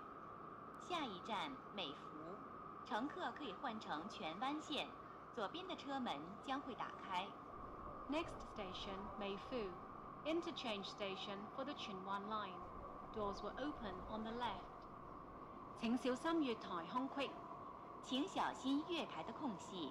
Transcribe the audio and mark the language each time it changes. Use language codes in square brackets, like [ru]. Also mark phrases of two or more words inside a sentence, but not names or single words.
[zh] 下一站美孚，乘客可以換乘荃灣線，左邊的車門將會打開。 [en] Next station, Meifu. Interchange station for the Chuen Wan line. Doors will open on the left. [zh] 請小心月台空隙。請小心月台的空隙。